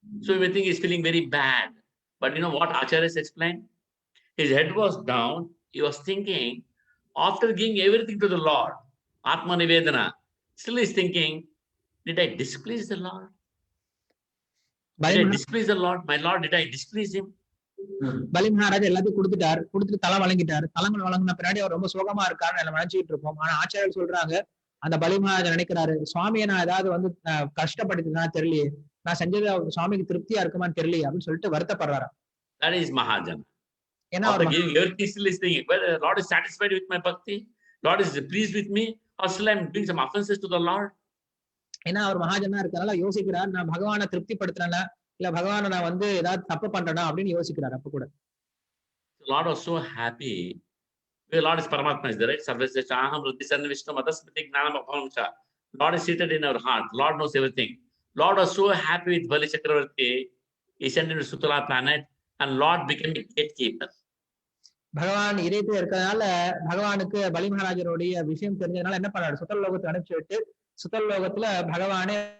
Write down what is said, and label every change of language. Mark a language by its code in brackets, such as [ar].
[en] So we think he's feeling very bad. But you know what Acharyas explained? His head was down. He was thinking, after giving everything to the Lord, Atma Nivedana, still he's thinking, did I displease the Lord? Did I displease the Lord? My Lord, did I displease him? [ta] பலி மகாராஜா எல்லாத்தையும் கொடுத்துட்டு தலை வழங்கிட்டாரு. தலைமை வழங்கின பின்னாடி அவர் ரொம்ப சோகமா இருக்காருன்னு நம்ம நினைச்சுட்டு இருப்போம். ஆனா ஆச்சாரியர் சொல்றாங்க, அந்த பலி மகாராஜா நினைக்கிறாரு, சுவாமியை நான் ஏதாவது வந்து கஷ்டப்படுத்தினா தெரியலையே, நான் செஞ்சது சுவாமிக்கு திருப்தியா இருக்குமான்னு தெரியலையே அப்படின்னு சொல்லிட்டு வருத்தப்படுறாரு. [en] That is Mahajana. [ta] ஏன்னா [en] After giving everything, still is thinking, well, the Lord is satisfied with my bhakti, Lord is pleased with me, or still I'm doing some offenses to the Lord. [ta] ஏன்னா அவர் மகாஜனா இருக்கிறனால யோசிக்கிறார், நான் பகவானை திருப்திப்படுத்துறேன்னா இல்ல பகவானை நான் வந்து ஏதாவது தப்பு பண்றேனா அப்படின்னு யோசிக்கிறார். அப்ப கூட [en] The Lord was so happy. The Lord is Paramatma, is there, right? [sa] Sarvasya Aham Ruddhi Sarvishnu Madasmati Gnanam Apamcha. [en] Lord is seated in our heart. Lord knows everything. Lord was so happy with Bali Chakravarti. He sent him to Sutala planet and Lord became a gatekeeper. [ta] பகவான் இதயத்துல இருக்கிறதுனால பகவானுக்கு பலி மகாராஜருடைய விஷயம் தெரிஞ்சதுனால என்ன பண்ணாரு, சுத்தல் லோகத்தை அனுப்பிச்சு விட்டு சுத்தல் லோகத்துல பகவானே